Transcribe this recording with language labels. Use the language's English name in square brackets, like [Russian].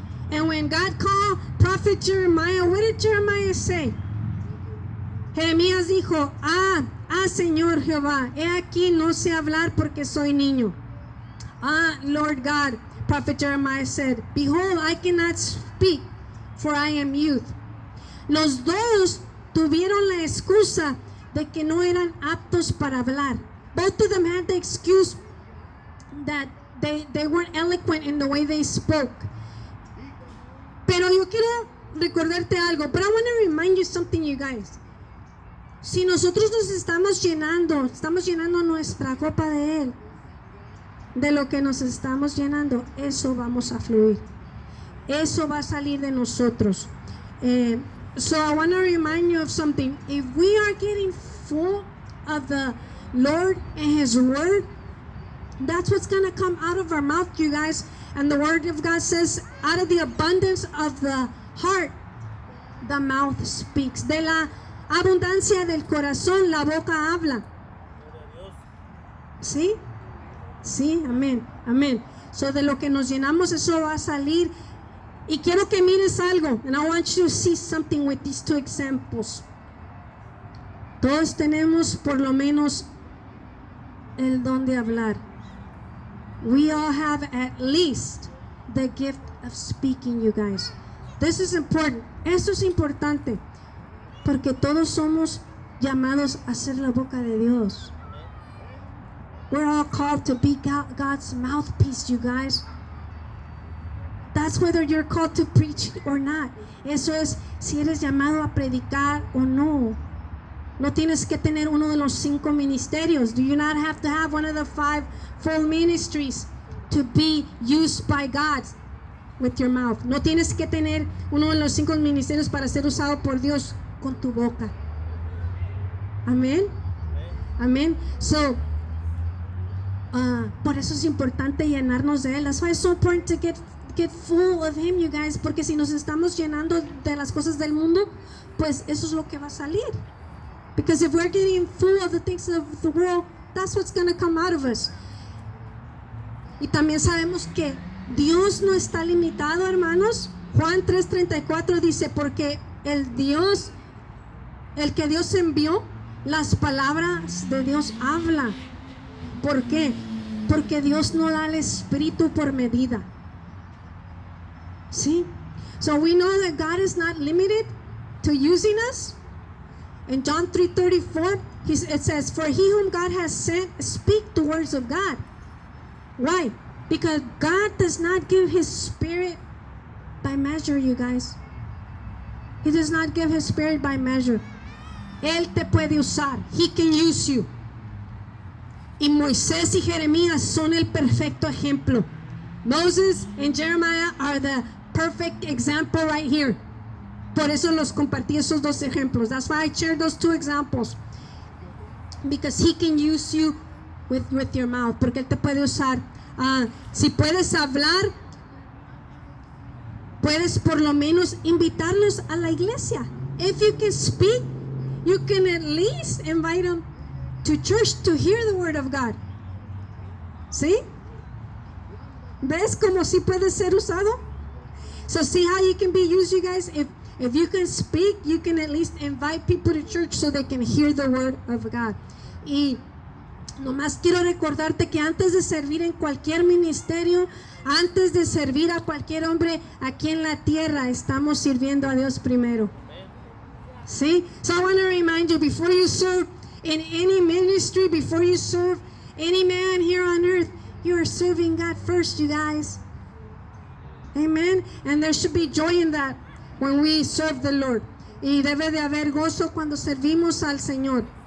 [English] And when God called prophet Jeremiah, what did Jeremiah say? [Spanish] Jeremías dijo, Señor Jehová, he aquí no sé hablar porque soy niño. [English] Lord God, prophet Jeremiah said, behold, I cannot speak, for I am youth. [Spanish] Los dos tuvieron la excusa de que no eran aptos para hablar. [English] Both of them had the excuse that they weren't eloquent in the way they spoke. [Spanish] Pero yo quiero recordarte algo, [English] but I want to remind you something, you guys. [Spanish] Si nosotros nos estamos llenando nuestra copa de Él, de lo que nos estamos llenando, eso vamos a fluir. Eso va a salir de nosotros. [English] So I want to remind you of something. If we are getting full of the Lord and His Word, that's what's going to come out of our mouth, you guys. And the Word of God says, out of the abundance of the heart, the mouth speaks. [Spanish] De la abundancia del corazón, la boca habla. ¿Sí? Sí, amén, amén. So de lo que nos llenamos, eso va a salir. Y quiero que mires algo. [English] And I want you to see something with these two examples. [Spanish] Todos tenemos por lo menos el don de hablar. [English] We all have at least the gift of speaking, you guys. This is important. [Spanish] Esto es importante. Porque todos somos llamados a ser la boca de Dios. [English] We're all called to be God's mouthpiece, you guys. That's whether you're called to preach or not. [Spanish] Eso es si eres llamado a predicar o no. No tienes que tener uno de los 5 ministerios. [English] Do you not have to have one of the 5 full ministries to be used by God with your mouth? [Spanish] No tienes que tener uno de los 5 ministerios para ser usado por Dios con tu boca. Amén. Amén. So, por eso es importante llenarnos de Él. [English] That's why it's so important to get full of Him, you guys. [Spanish] Porque si nos estamos llenando de las cosas del mundo, pues eso es lo que va a salir. [English] Because if we're getting full of the things of the world, that's what's going to come out of us. [Spanish] Y también sabemos que Dios no está limitado, hermanos. Juan 3:34 dice, porque el que Dios envió, las palabras de Dios habla. ¿Por qué? Porque Dios no da el espíritu por medida. ¿Sí? [English] So we know that God is not limited to using us. In John 3:34, it says, for he whom God has sent speak the words of God. Why? Because God does not give His Spirit by measure, you guys. He does not give His Spirit by measure. [Spanish] Él te puede usar. [English] He can use you. [Spanish] Y Moisés y Jeremías son el perfecto ejemplo. [English] Moses and Jeremiah are the perfect example right here. [Spanish] Por eso los compartí esos dos ejemplos. [English] That's why I shared those 2 examples. Because He can use you with your mouth. [Spanish] Porque Él te puede usar. Si puedes hablar, puedes por lo menos invitarlos a la iglesia. [English] If you can speak, you can at least invite them to church to hear the word of God. [Spanish] ¿Sí? ¿Ves cómo sí puede ser usado? [English] So see how you can be used, you guys? If you can speak, you can at least invite people to church so they can hear the word of God. [Spanish] Y nomás quiero recordarte que antes de servir en cualquier ministerio, antes de servir a cualquier hombre aquí en la tierra, estamos sirviendo a Dios primero. ¿Sí? [English] So I want to remind you, before you serve in any ministry, before you serve any man here on earth, you are serving God first, you guys. Amen. And there should be joy in that when we serve the Lord. [Spanish] Y debe de haber gozo cuando servimos al Señor.